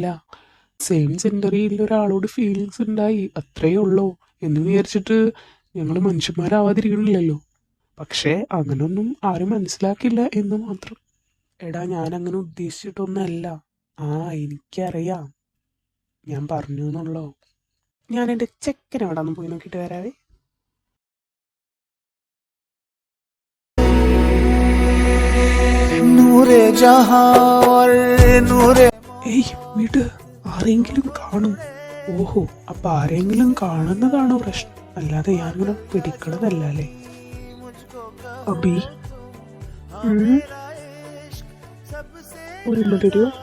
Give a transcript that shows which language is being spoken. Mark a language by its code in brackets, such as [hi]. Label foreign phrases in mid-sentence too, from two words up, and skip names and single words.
[en] same genderil [ml] ഒരാളോട് ഫീലിങ്സ് ഉണ്ടായി, അത്രയേ ഉള്ളൂ എന്ന് വിചാരിച്ചിട്ട് ഞങ്ങൾ മനുഷ്യന്മാരാവാതിരിക്കണില്ലല്ലോ. പക്ഷേ അങ്ങനൊന്നും ആരും മനസ്സിലാക്കില്ല എന്ന് മാത്രം. എടാ, ഞാൻ അങ്ങനെ ഉദ്ദേശിച്ചിട്ടൊന്നല്ല. എനിക്കറിയാം, ഞാൻ പറഞ്ഞു എന്നുള്ളോ. ഞാൻ എൻ്റെ ചെക്കൻ എവിടെ നിന്ന് പോയി നോക്കിയിട്ട് വരാവേ. [hi] नूरे जहां और नूरे. [ml] ഏയ് വീട്, ആരെങ്കിലും കാണും. ഓഹോ, അപ്പൊ ആരെങ്കിലും കാണുന്നതാണോ പ്രശ്നം, അല്ലാതെ ഞാനിങ്ങനെ പിടിക്കണതല്ല അല്ലേ? അബി, ഒരു തരൂ.